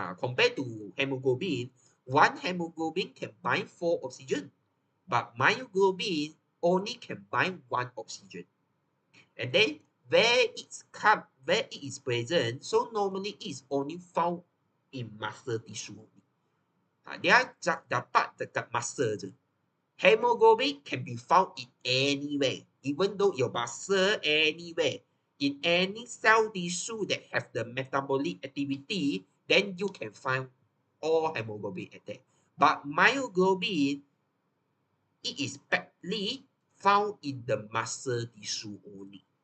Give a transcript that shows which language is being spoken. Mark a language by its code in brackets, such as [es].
[en] Compared to hemoglobin, 1 hemoglobin can bind 4 oxygen, but myoglobin only can bind 1 oxygen. And then where it is present, so normally it is only found in muscle tissue. [ms] Dia dapat dekat muscle je. [en] Hemoglobin can be found in anywhere, even though your muscle anywhere. In any cell tissue that have the metabolic activity, then you can find all hemoglobin at there. But myoglobin, it is badly found in the muscle tissue only.